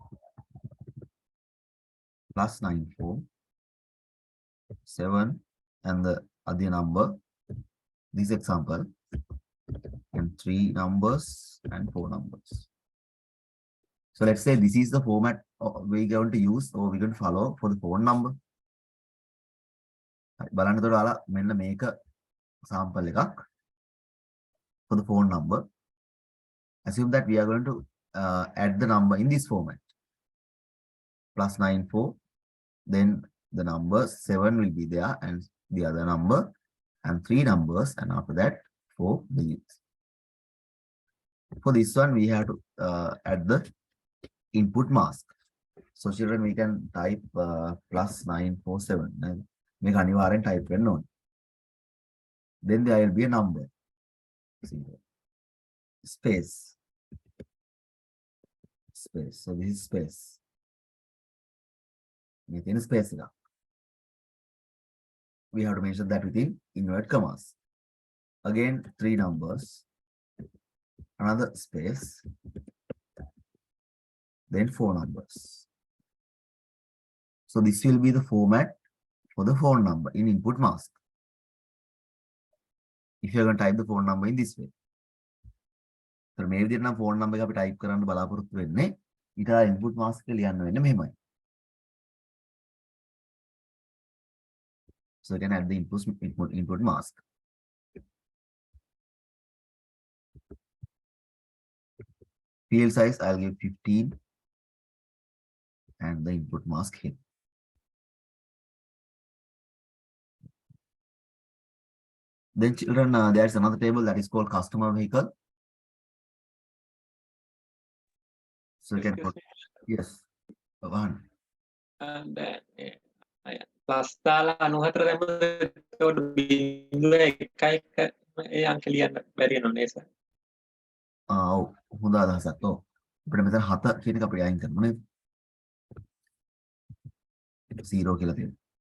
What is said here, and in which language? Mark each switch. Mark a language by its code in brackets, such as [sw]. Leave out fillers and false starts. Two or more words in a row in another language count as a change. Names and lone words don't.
[en] +94 7 and the other number. This example, and 3 numbers and 4 numbers. So let's say this is the format we're going to use or we're going to follow for the phone number. [si] බලන්න එතකොට ඔයාලා මෙන්න මේක sample එකක් [en] for the phone number. Assume that we are going to add the number in this format. +94, then the number 7 will be there and the other number and 3 numbers, and after that 4 digits. For this one we have to add the input mask. So children, we can type +947. [si] Make අනිවාර්යෙන් type වෙන්න ඕනේ. [en] Then there will be a number. Space. Space. So this is space. Within space එක. We have to mention that within inverted commas. Again, 3 numbers. Another space. Then 4 numbers. So this will be the format for the phone number in input mask. If you're going to type the phone number in this way. [si] So මේ විදිහට නම් [en] phone number [si] එක අපි type කරන්න බලාපොරොත්තු වෙන්නේ. ඊට [en] input mask [si] එක ලියන්න වෙන්නේ මෙහෙමයි. [en] So you can add the input mask. Field size I'll give 15 and the input mask here. Then children, there's another table that is called customer vehicle. So you can put, yes, one. [si] ප්ලස් දාලා 94 දැම්මොත් ඒකට බිංදුව 1 ඒ අංක ලියන්න බැරි වෙනව නේද සර්? ඔව් හොඳ අදහසක්. ඔව්. අපිට මෙතන 7 කියන එක අපිට අයින් කරමු නේද? 0 කියලා තියෙනවා.